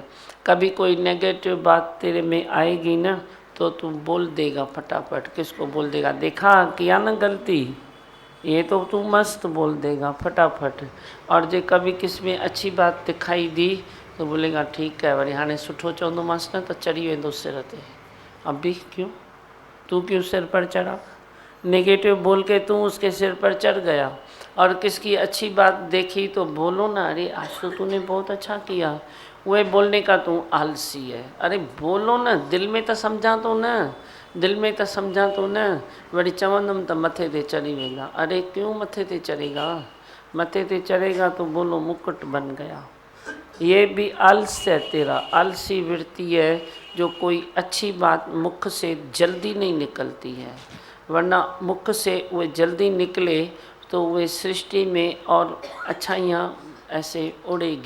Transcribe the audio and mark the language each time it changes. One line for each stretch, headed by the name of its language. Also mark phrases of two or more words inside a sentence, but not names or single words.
Hindi: कभी कोई नेगेटिव बात तेरे में आएगी ना तो तू बोल देगा फटाफट। किसको बोल देगा? देखा किया ना गलती, ये तो तू मस्त बोल देगा फटाफट। और जे कभी किस में अच्छी बात दिखाई दी तो बोलेगा ठीक है,
Sindhi: वरी हाणे सुठो चवंदोमांसि न त चढ़ी वेंदो सिर ते।
Hindi: अभी क्यों? तू क्यों सिर पर चढ़ा? नेगेटिव बोल के तू उसके सिर पर चढ़ गया। और किसकी अच्छी बात देखी तो बोलो ना, अरे आज तो तूने बहुत अच्छा किया, वे बोलने का तू आलसी है। अरे बोलो न, दिल में तो समझा तो न, दिल में तो समझा तो न,
Sindhi: वरी चवंदम तो मथे ते चढ़ी वेंदा।
Hindi: अरे क्यों
Sindhi: मथे ते
Hindi: चढ़ेगा?
Sindhi: मथे ते
Hindi: चढ़ेगा तो बोलो मुकुट बन गया। ये भी आलस्य है तेरा, आलसी वृत्ति है जो कोई अच्छी बात मुख से जल्दी नहीं निकलती है, वरना मुख से वो जल्दी निकले तो वे सृष्टि में और अच्छाइयाँ ऐसे उड़ेगी।